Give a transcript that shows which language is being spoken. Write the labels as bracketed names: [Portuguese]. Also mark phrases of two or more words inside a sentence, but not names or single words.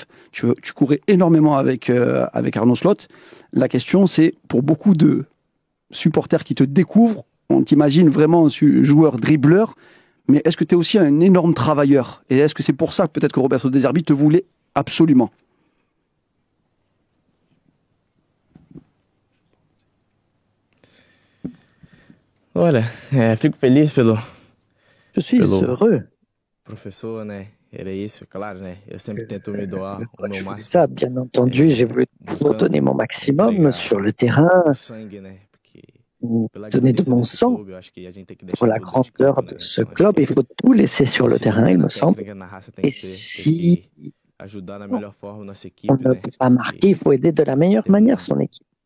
[French] Tu courais énormément avec Arnaud Slot. La question, c'est pour beaucoup de supporters qui te découvrent, on t'imagine vraiment un joueur dribbleur. Mais est-ce que tu es aussi un énorme travailleur? Et est-ce que c'est pour ça peut-être que Roberto De Zerbi te voulait absolument? [Portuguese] Olha, fico feliz pelo. [French] Je suis heureux. Professeur, [Portuguese] né? Era isso, claro, né? Eu sempre tento me doar o meu máximo. [French] Ça, bien entendu, j'ai voulu toujours donner mon maximum sur le terrain. Donner de mon sang pour la grandeur de ce club. Il faut tout laisser sur le terrain, il me semble. Et si on ne peut pas marquer, il faut aider de la meilleure manière son équipe.